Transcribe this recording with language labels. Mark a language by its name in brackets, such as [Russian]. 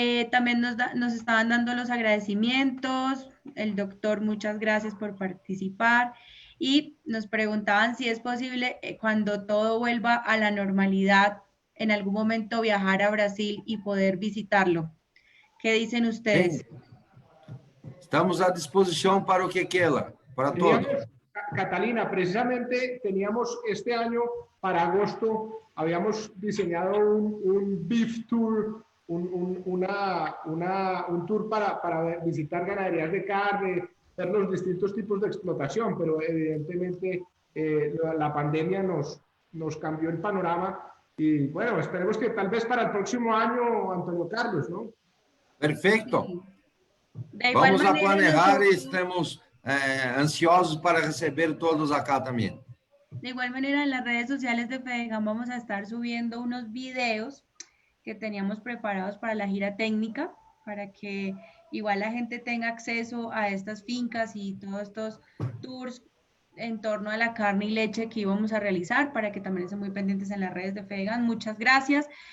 [Spanish] También nos estaban dando los agradecimientos. El doctor, muchas gracias por participar. Y nos preguntaban si es posible, cuando todo vuelva a la normalidad, en algún momento viajar a Brasil y poder visitarlo. ¿Qué dicen ustedes? Estamos à disposição para o que quiera, [Portuguese] para todos. [Spanish] Catalina, precisamente teníamos este año, para agosto, habíamos diseñado un beef tour, un tour para visitar ganaderías de carne, ver los distintos tipos de explotación, pero evidentemente la pandemia nos cambió el panorama y bueno, esperemos que tal vez para el próximo año, Antonio Carlos, ¿no? [Portuguese] Perfeito. [Spanish] De igual [Portuguese] Vamos a [Spanish] manera, [Portuguese] planejar e estamos ansiosos para receber todos acá também. [Spanish] De igual manera, en las redes sociales de FEDEGAN vamos a estar subiendo unos videos que teníamos preparados para la gira técnica, para que igual la gente tenga acceso a estas fincas y todos estos tours en torno a la carne y leche que íbamos a realizar, para que también estén muy pendientes en las redes de FEDEGAN. Muchas gracias.